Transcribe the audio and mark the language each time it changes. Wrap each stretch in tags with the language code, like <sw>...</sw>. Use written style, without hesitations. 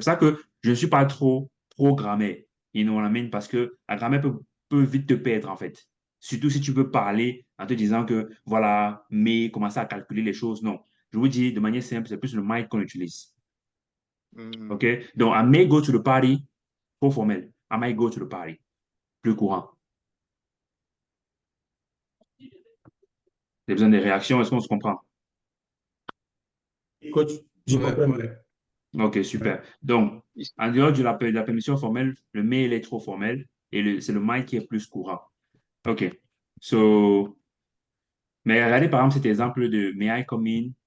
<fr>C'est pour ça que je ne suis pas trop grammaire,</fr> <en>you know what I mean?</en> <fr>Parce que la grammaire peut vite te perdre en fait. Surtout si tu veux parler en te disant que voilà, mais commencer à calculer les choses. Non. Je vous dis de manière simple, c'est plus le mind qu'on utilise. Hmm. OK? Donc,</fr> <en>I may go to the party,</en> <fr>trop formel.</fr> <en>I might go to the party,</en> <fr>plus courant. J'ai besoin des réactions, est-ce qu'on se comprend? Coach, je Ouais, comprends. ouais, OK, super. Donc, En dehors de la permission formelle, le mais il est trop formel et c'est le might qui est plus courant. OK. So, mais regardez par exemple cet exemple de</fr> <en>may I come in?</en>